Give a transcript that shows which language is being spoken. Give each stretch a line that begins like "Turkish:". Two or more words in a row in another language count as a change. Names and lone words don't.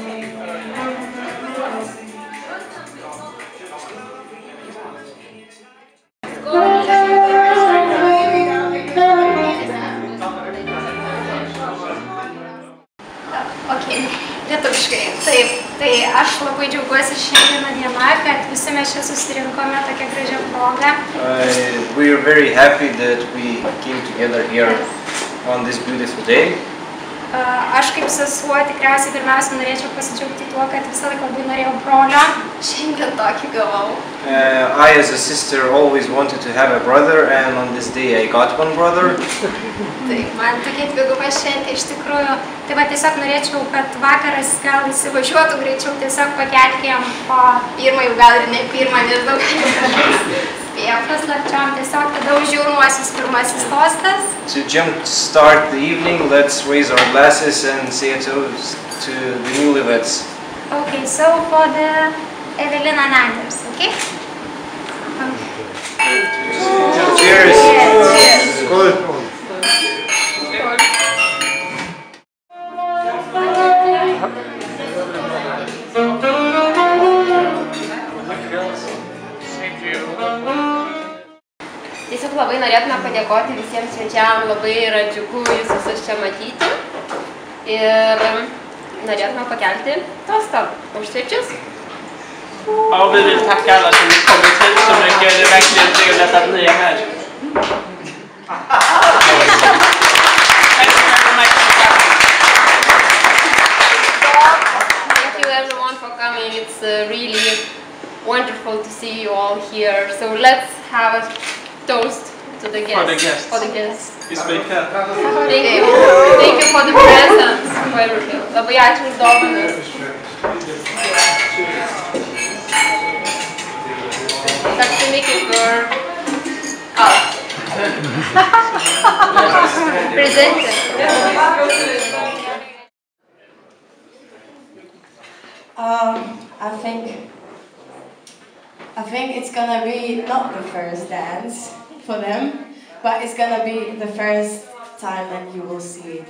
Lithuanian: Lietuviškai. Taip, tai aš labai džiaugiuosi šiandieną dieną, kad visi mes čia susirinkome tokią gražią progą.
English: We are very happy that we came together here on this beautiful day.
Lithuanian: Aš kaip sesuo tikriausiai pirmiausia norėčiau pasidžiaugti tuo, kad visą laiką labai norėjau brolio. Šiandien tokį gavau.
English: I as a sister always wanted to have a brother, and on this day I got one brother.
Lithuanian: Taip, man tokia dviguba šventė iš tikrųjų. Tai va tiesiog norėčiau, kad vakaras gal įsivažiuotų greičiau, tiesiog pakelkėm po pirmąjų, gal ir ne pirmą, nežinau, spėjom paslapčiom, tiesiog tada už jaunuosius pirmasis tostas.
English: To jumpstart the evening, let's raise our glasses and say a toast to the newlyweds. Okay, so for the Evelina and Anders, okay? Cheers! Skål!
Lithuanian: Tiesiog labai norėtume padėkoti visiems svečiam, labai yra džiugu jūs visus čia matyti. Ir norėtume pakelti tostą už svečius.
Swedish: Ja, vi vill tacka alla som kommit hit så mycket. Det är verkligen trevligt att ni är här.
English: Thank you everyone for coming. It's really wonderful to see you all here. So let's have a toast to the guests. For the guests. For the guests.
Swedish: Vi speakar.
English: Thank you. Thank you for the presents. For everything.
Lithuanian: Labai ačiū už dovanas.
Swedish: Tack så mycket för allt. Presenter.
English: I think it's gonna be not the first dance for them, but it's gonna be the first time that you will see it.